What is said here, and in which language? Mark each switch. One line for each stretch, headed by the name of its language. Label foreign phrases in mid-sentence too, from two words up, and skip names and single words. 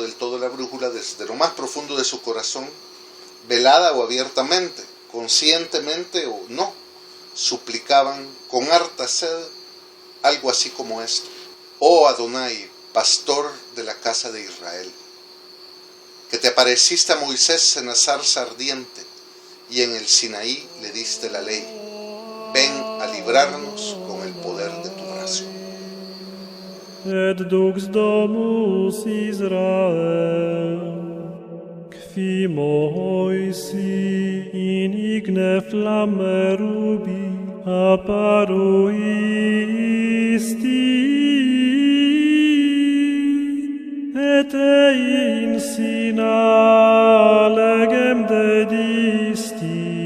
Spanish: del todo la brújula, desde lo más profundo de su corazón, velada o abiertamente, conscientemente o no, suplicaban con harta sed algo así como esto: oh Adonai, pastor de la casa de Israel, que te apareciste a Moisés en la zarza ardiente y en el Sinaí le diste la ley, ven a librarnos con el poder de tu brazo.
Latin: Et dux Domus Israel, qui Moisi in igne flamme rubi apparuisti, et in Sina legem dedisti.